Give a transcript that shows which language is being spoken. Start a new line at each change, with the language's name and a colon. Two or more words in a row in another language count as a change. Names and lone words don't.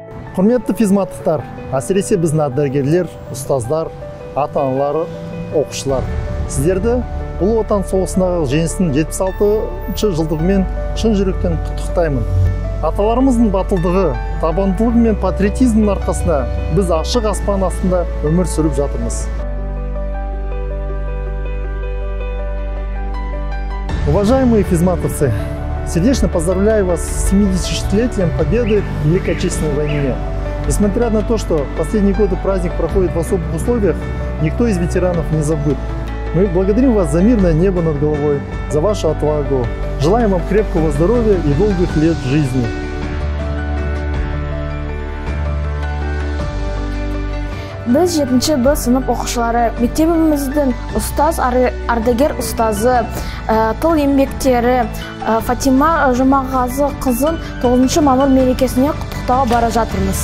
Kazakh: Құрметті физматтықтар, әсіресе біздің ардагерлер, ұстаздар, ата-аналар, оқушылар. Сіздерді Ұлы Отан соғысындағы жеңістің 76 жылдығымен шын жүректен құттықтаймын. Аталарымыздың батылдығы, табандылығы мен патриотизмнің арқасында біз ашық аспан астында өмір сүріп жатырмыз.
Russian: Уважаемые физматовцы, сердечно поздравляю вас с 70-летием победы в Великой Отечественной войне. Несмотря на то, что последние годы праздник проходит в особых условиях, никто из ветеранов не забыт. Мы благодарим вас за мирное небо над головой, за вашу отвагу. Желаем вам крепкого здоровья и долгих лет жизни.
Kazakh: Біз 7-ші Б сынып оқушылары, мектебіміздің ұстаз, ардагер ұстазы, тыл еңбектері Фатима Жұмағазы қызын 9-ші мамыр мерекесіне құттықтауға бара жатырмыз.